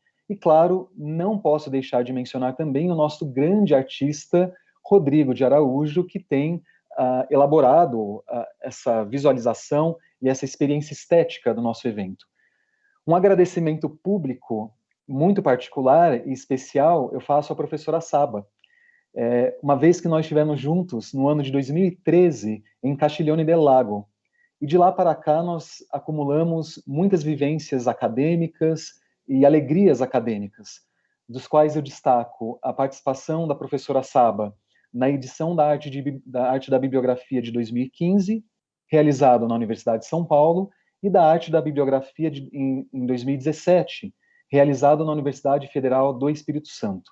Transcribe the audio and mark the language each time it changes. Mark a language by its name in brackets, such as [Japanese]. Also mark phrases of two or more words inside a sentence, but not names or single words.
[Portuguese] E, claro, não posso deixar de mencionar também o nosso grande artista, Rodrigo de Araújo, que tem elaborado essa visualização e essa experiência estética do nosso evento. Um agradecimento público muito particular e especial eu faço à professora Saba, uma vez que nós estivemos juntos no ano de 2013 em Castiglione del Lago, e de lá para cá nós acumulamos muitas vivências acadêmicas e alegrias acadêmicas, dos quais eu destaco a participação da professora Saba na edição da Arte da Bibliografia de 2015, realizado na Universidade de São Paulo, e da Arte da Bibliografia em 2017, realizado na Universidade Federal do Espírito Santo.